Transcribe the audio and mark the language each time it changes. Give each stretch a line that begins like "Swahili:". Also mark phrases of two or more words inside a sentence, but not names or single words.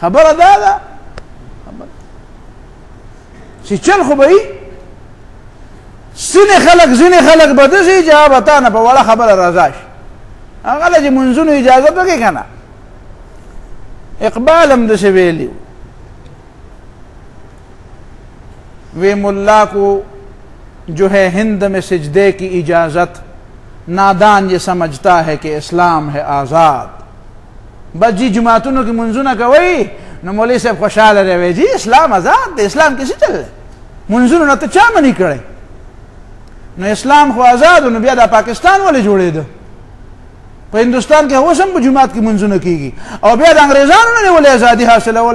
Pashto: خبره دا ده چې چل خو به وي. ځینې خلک به داسې چې هغه به تا نه په وړه خبره رضا شي، هغه له چې منځونو اجازت وکړي که نه. اقبال هم داسې ویلي وی
Urdu: ملا کو جو ہے ہند میں سجدے کی اجازت، نادان یہ سمجھتا ہے کہ اسلام ہے آزاد.
Pashto: بس جی جماعتونو کی منځونه کوي نو مولوی صاحب خوشحاله دی. وی جی اسلام آزاد دی، اسلام کسی چل دی، منځونو نه ته چا منی کړی؟ نو اسلام خو آزاد نو بیا دا پاکستان ولې جوړېده؟ په هندوستان کې اوس هم په جماعت کې منځونه کېږي، او بیا د انګریزانو نه ولې ازادي حاصلوله؟